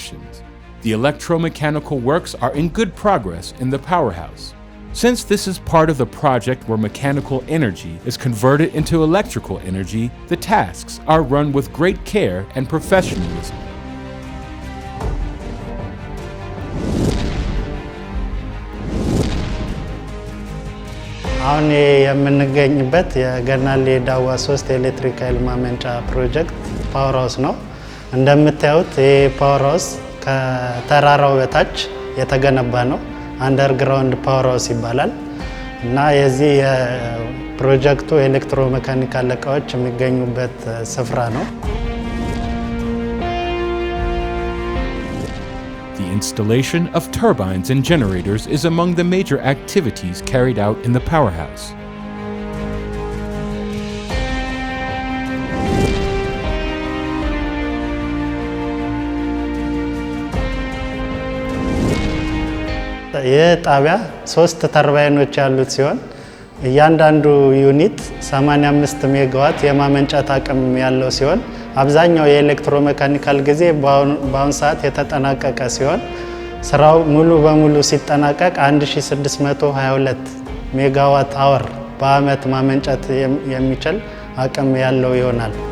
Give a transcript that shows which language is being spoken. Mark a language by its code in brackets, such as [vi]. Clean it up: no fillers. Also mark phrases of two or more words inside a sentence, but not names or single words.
[en] The electromechanical works are in good progress in the powerhouse. Since this is part of the project where mechanical energy is converted into electrical energy, the tasks are run with great care and professionalism. [am] አሁን የምንገኝበት የገናሌ ዳዋ 3 ኤሌክትሪክ ኃይል ማመንጫ ፕሮጀክት [en] power house [am] ነው። እንደምታዩት ይሄ [en] power house [am] ከተራራው በታች የተገነባ ነው። [en] underground power house [am] ይባላል እና የዚህ የፕሮጀክቱ ኤሌክትሮሜካኒካል እቃዎች የሚገኙበት ስፍራ ነው። [en] The installation of turbines and generators is among the major activities carried out in the powerhouse. [am] ይህ ጣቢያ 3 ተርባይኖች ያሉት ሲሆን እያንዳንዱ ዩኒት 85 ሜጋዋት የማመንጨት አቅም ያለው ሲሆን አብዛኛው የኤሌክትሮሜካኒካል ጊዜ በአሁን ሰዓት የተጠናቀቀ ሲሆን ስራው ሙሉ በሙሉ ሲጠናቀቅ 1622 [en] megawatt hour [am] በአመት ማመንጨት የሚችል አቅም ያለው ይሆናል።